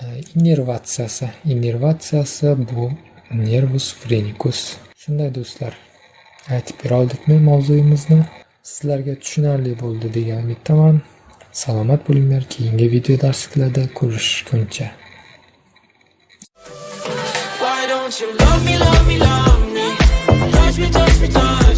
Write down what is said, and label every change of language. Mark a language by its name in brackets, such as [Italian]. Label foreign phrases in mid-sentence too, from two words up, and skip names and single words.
[Uzbek] Innervatsiyasi bu [Latin] nervus phrenicus. [Uzbek] Shunday do'stlar, aytib bera oldikmi mavzuyimizni? Sizlarga tushunarli bo'ldi degan umiddaman. Salomat bo'linglar, keyingi video darsliklarda ko'rishguncha. [English] Why don't you love me, love me, love me? Touch me, touch me, touch me.